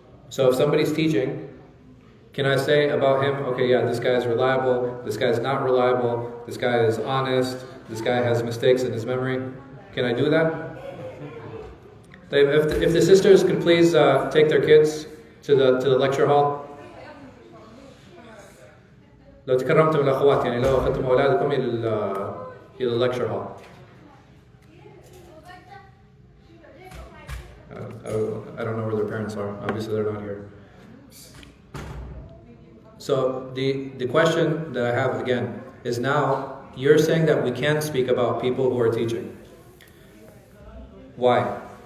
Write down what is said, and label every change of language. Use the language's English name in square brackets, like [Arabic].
[English] So if somebody's teaching, can I say about him, okay, yeah, this guy is reliable, this guy is not reliable, this guy is honest, this guy has mistakes in his memory? Can I do that? If the sisters could please take their kids to the lecture hall. [Arabic] لو تكرمتم الأخوات يعني لو أخذتم أولادكم إلى [English] the lecture hall. I don't know where their parents are. Obviously, they're not here. So the question that I have again is, now you're saying that we can speak about people who are teaching. Why?